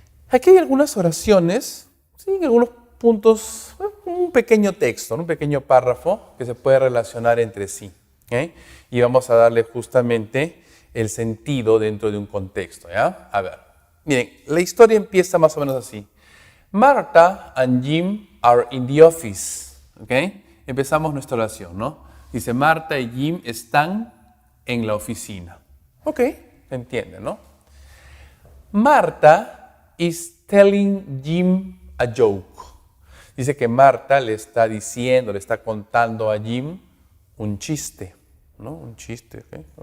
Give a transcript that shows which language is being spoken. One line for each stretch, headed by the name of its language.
Spanish: Aquí hay algunas oraciones, ¿sí? Algunos puntos, un pequeño texto, un pequeño párrafo que se puede relacionar entre sí. ¿Okay? Y vamos a darle justamente el sentido dentro de un contexto. ¿Ya? A ver, miren, la historia empieza más o menos así.
English: Martha and Jim are in the office.
Spanish: ¿Okay? Empezamos nuestra oración, ¿no? Dice, Marta y Jim están en la oficina. Ok, se entiende, ¿no?
English: Marta is telling Jim a joke.
Spanish: Dice que Marta le está diciendo, le está contando a Jim un chiste, ¿no? Un chiste, ¿ok?